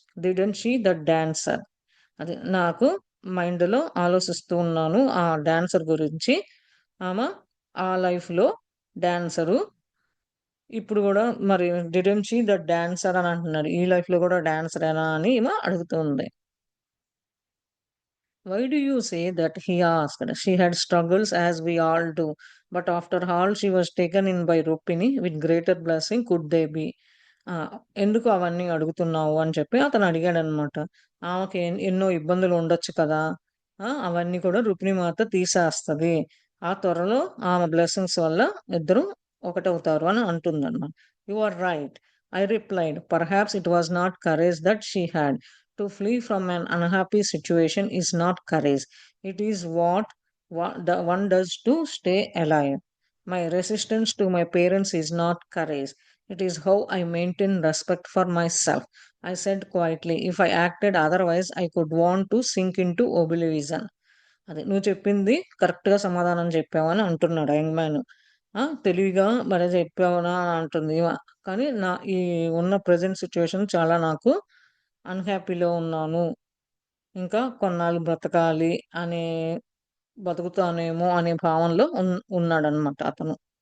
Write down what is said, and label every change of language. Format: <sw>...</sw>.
<en>Didn't she the dancer?</en> <te>అది నాకు మైండ్‌లో ఆలోచిస్తూ ఉన్నాను ఆ డాన్సర్ గురించి. ఆమె ఆ లైఫ్‌లో డాన్సరు. ఇప్పుడు గూడా మరి</te> <en>didn't she the dancer</en> <te>అని అంటున్నాడు. ఈ లైఫ్‌లో గూడా డాన్సరేనా అని ఈమె అడుగుతుంది.</te> <en>Why do you say that? He asked. She had struggles as we all do, but after all, she was taken in by Rukmini with greater blessing. Could they be?</en> <te>ఎందుకు అవన్నీ అడుగుతున్నావు అని చెప్పి అతను అడిగాడనమాట. ఆమెకి ఎన్నో ఇబ్బందులు ఉండొచ్చు కదా! అవన్నీ కూడా రుక్మిణి మాత తీసేస్తది. ఆ త్వరలో ఆమె బ్లెస్సింగ్స్ వల్ల ఇద్దరు ఒకటవుతారు అని అంటుందన్నమాట.</te> <en>You are right. I replied. Perhaps it was not courage that she had. To flee from an unhappy situation is not courage. It is what one does to stay alive. My resistance to my parents is not courage. It is how I maintain respect for myself. I said quietly, if I acted otherwise, I could want to sink into oblivion.</en> <te>అది నువ్వు చెప్పింది కరెక్ట్‌గా సమాధానం చెప్పావని అంటున్నాడు young man. తెలివిగా భలే చెప్పావునా అని అంటుంది ఈమె. కానీ ఈ ఉన్న ప్రెజెంట్ సిట్యుయేషన్ చాలా నాకు అన్‌హ్యాపీలో ఉన్నాను. ఇంకా కొన్నాళ్ళు బ్రతకాలి అనే బతుకుతానేమో అనే భావనలో ఉన్నాడనమాట అతను.</te>